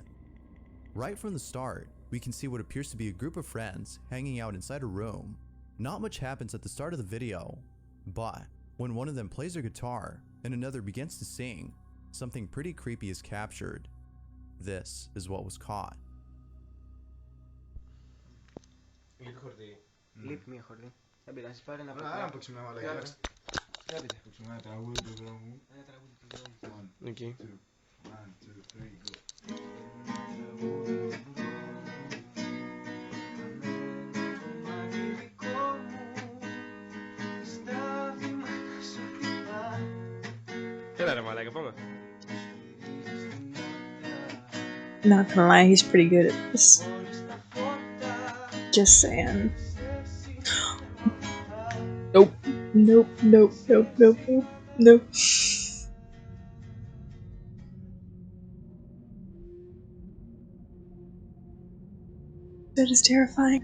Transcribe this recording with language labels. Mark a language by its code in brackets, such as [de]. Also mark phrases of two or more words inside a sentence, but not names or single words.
[en] Right from the start, we can see what appears to be a group of friends hanging out inside a room. Not much happens at the start of the video, but when one of them plays a guitar and another begins to sing, something pretty creepy is captured. This is what was caught. [el] Λείπει μία χορδή. Δεν πειράζει, πάρε ένα Άρα να παίξουμε ένα μαλακιά. Παίξουμε ένα τραγούδι του δρόμου. Ένα τραγούδι του δρόμου. [en] One, [el] Εκεί. [en] 2, 1, 2, 3, go. [el] Έλα ρε μαλάκα, πάμε. [en] Not gonna lie, he's pretty good at this. Just saying. Nope. Nope, nope, nope, nope, nope, nope. That is terrifying.